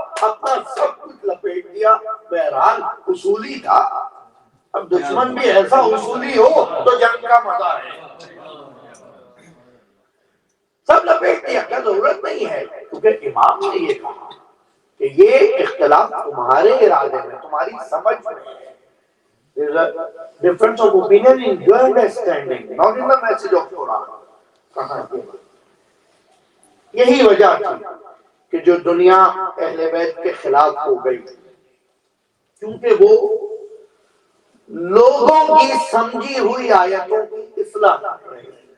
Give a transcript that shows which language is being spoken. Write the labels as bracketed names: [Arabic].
[Hindi] अपना सब कुछ लपेट दिया। बहरहाल उसूली था, अब दुश्मन भी ऐसा उसूली हो तो जंग का मजा है। सब लपेट दिया, क्या जरूरत नहीं है, क्योंकि इमाम ने ये कहा कि ये इख्तिलाफ तुम्हारे इरादे में, तुम्हारी समझ में है। [English] There's a difference of opinion in your understanding, not in the message of Quran. [Hindi] कहा यही वजह थी कि जो दुनिया अहले बैत के खिलाफ हो गई, क्योंकि वो लोगों की समझी हुई आयतों की इस्लाह कर रहे हैं।